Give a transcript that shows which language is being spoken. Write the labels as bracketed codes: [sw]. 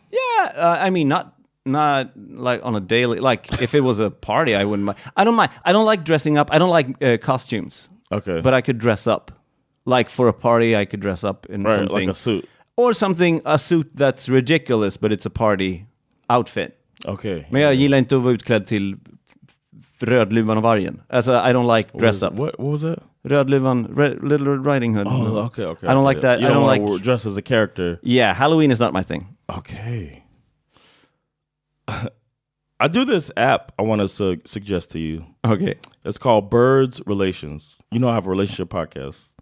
[en] Yeah, I mean not like on a daily. Like if it was a party, I wouldn't mind. I don't mind. I don't like dressing up. I don't like costumes. Okay, but I could dress up. Like for a party, I could dress up in something like a suit or a suit that's ridiculous, but it's a party outfit. Okay, [sv] men jag gillar inte att vara utklädd till Rödluvan och vargen. Alltså, [en] I don't like dress up. What was that? Rödluvan, Little Red Riding Hood. Oh, okay. I don't like that. You don't like dress as a character. Yeah, Halloween is not my thing. Okay. I do this app I want to suggest to you. Okay. It's called Birds Relations. You know I have a relationship podcast.